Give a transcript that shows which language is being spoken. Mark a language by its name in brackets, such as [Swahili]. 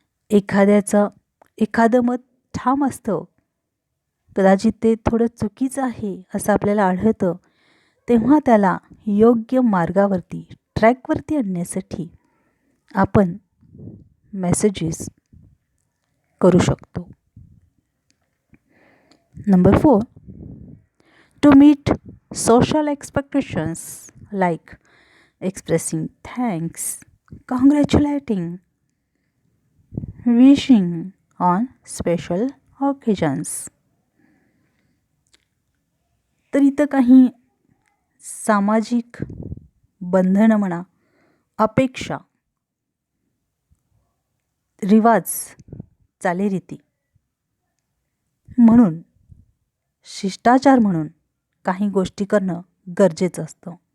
[Marathi] एखादं मत ठाम असतं, कदाचित ते थोडं चुकीचं आहे असं आपल्याला आढळतं, तेव्हा त्याला योग्य मार्गावरती, ट्रॅकवरती आणण्यासाठी आपण मेसेजेस करू शकतो. [English] Number 4, to meet social expectations like expressing thanks, congratulating, wishing on special occasions. [Marathi] तर इथं काही सामाजिक बंधनं म्हणा, अपेक्षा, रिवाज, चालीरीती म्हणून, शिष्टाचार म्हणून काही गोष्टी करणं गरजेचं असतं.